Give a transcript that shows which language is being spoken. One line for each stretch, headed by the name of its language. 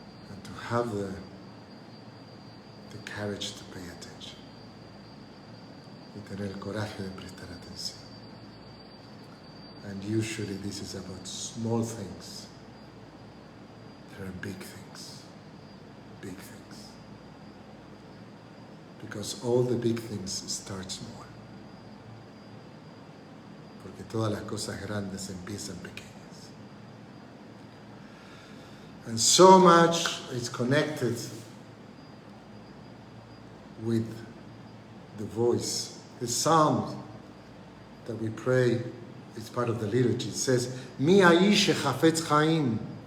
English: And to have the courage to pay attention.
Spanish: Y tener el coraje de prestar atención.
English: And usually this is about small things. There are big things. Big things. Because all the big things start small.
Spanish: Porque todas las cosas grandes empiezan pequeñas.
English: And so much is connected with the voice. The psalm that we pray is part of the liturgy. It says,
Hebrew: Mi aish chafetz chaim.